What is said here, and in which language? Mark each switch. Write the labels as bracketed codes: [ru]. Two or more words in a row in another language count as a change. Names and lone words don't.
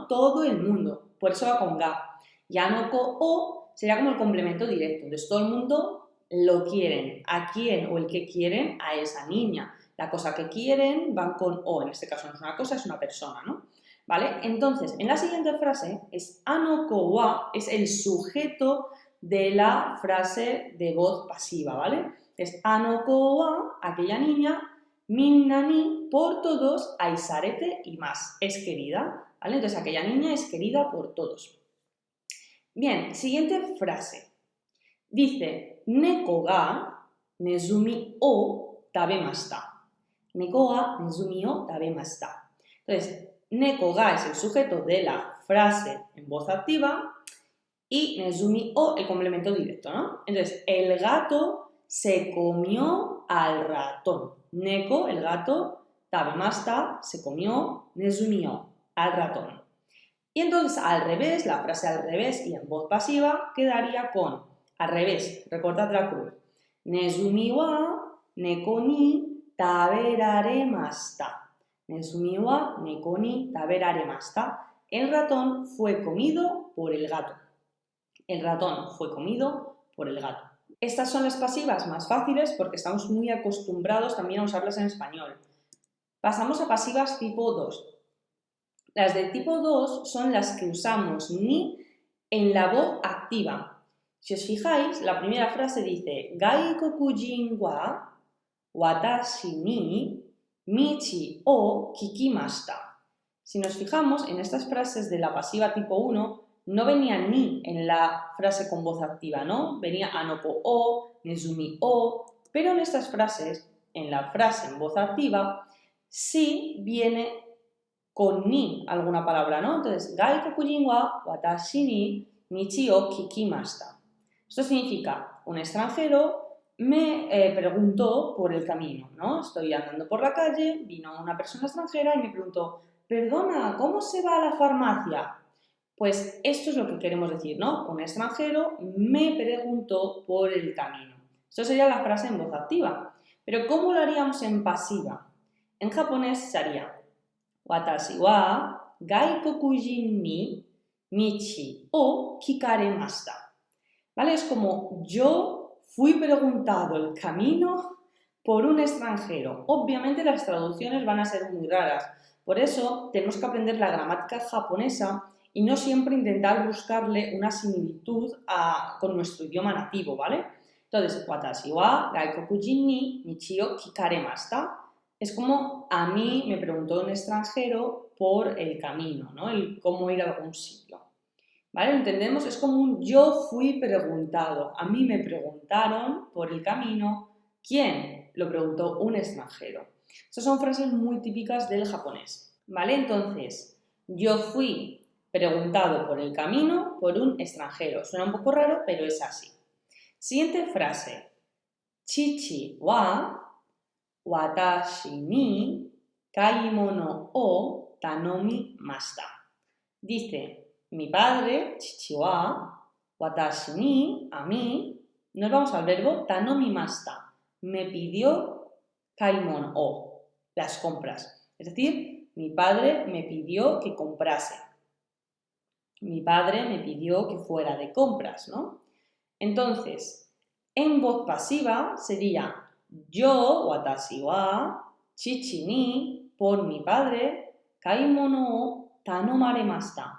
[es] Todo el mundo, por eso va con ga. [ja] やのこを [es] sería como el complemento directo, entonces todo el mundo lo quieren. ¿A quién o el que quieren? A esa niña. La cosa que quieren van con o, en este caso no es una cosa, es una persona, ¿no? ¿Vale? Entonces, en la siguiente frase es [ja] あの子は, [es] es el sujeto de la frase de voz pasiva, ¿vale? Es [ja] あの子は, [es] aquella niña, minnani, por todos, aisarete y más, es querida, ¿vale? Entonces, aquella niña es querida por todos. Bien, siguiente frase. Dice, [ja] 猫がネズミを食べました. 猫がネズミを食べました. [es] Entonces, [ja] 猫が [es] es el sujeto de la frase en voz activa y [ja] ネズミを [es] el complemento directo, ¿no? Entonces, el gato se comió al ratón. Neko, el gato, tabemashita, se comió, [ja] ネズミを, [es] al ratón. Y entonces, al revés, la frase al revés y en voz pasiva quedaría con, al revés, recordad la cruz. [ja] ネズミは猫に食べられました. ネズミは猫に食べられました. [es] El ratón fue comido por el gato. El ratón fue comido por el gato. Estas son las pasivas más fáciles porque estamos muy acostumbrados también a usarlas en español. Pasamos a pasivas tipo 2. Las de tipo 2 son las que usamos ni en la voz activa. Si os fijáis, la primera frase dice [ja] 外国人は私に道を聞きました. [es] Si nos fijamos, en estas frases de la pasiva tipo 1 no venía ni en la frase con voz activa, ¿no? Venía [ja] あの子を, ネズミを, [es] pero en estas frases, en la frase en voz activa, sí viene con ni alguna palabra, ¿no? Entonces, [ja] 外国人は私に道を聞きました. [es] Esto significa, un extranjero me preguntó por el camino, ¿no? Estoy andando por la calle, vino una persona extranjera y me preguntó, perdona, ¿cómo se va a la farmacia? Pues esto es lo que queremos decir, ¿no? Un extranjero me preguntó por el camino. Esto sería la frase en voz activa. Pero ¿cómo lo haríamos en pasiva? En japonés sería [ja] 私は外国人に道を聞かれました. [es] ¿Vale? Es como yo fui preguntado el camino por un extranjero. Obviamente las traducciones van a ser muy raras. Por eso tenemos que aprender la gramática japonesa y no siempre intentar buscarle una similitud con nuestro idioma nativo, ¿vale? Entonces, [ja] 私は外国人に道を聞かれました. [es] Es como a mí me preguntó un extranjero por el camino, ¿no? El cómo ir a algún sitio. ¿Vale? ¿Lo entendemos? Es como un yo fui preguntado. A mí me preguntaron por el camino. ¿Quién? Lo preguntó un extranjero. Estas son frases muy típicas del japonés. ¿Vale? Entonces, yo fui preguntado por el camino por un extranjero. Suena un poco raro, pero es así. Siguiente frase. [ja] 父は私に買い物を頼みました. [es] Dice, mi padre, [ja] 父は、私に, [es] a mí, nos vamos al verbo tanomimashita, me pidió [ja] かいもんを, [es] las compras. Es decir, mi padre me pidió que comprase. Mi padre me pidió que fuera de compras, ¿no? Entonces, en voz pasiva sería yo, [ja] 私は, 父に, [es] por mi padre, [ja] 買い物を頼まれました.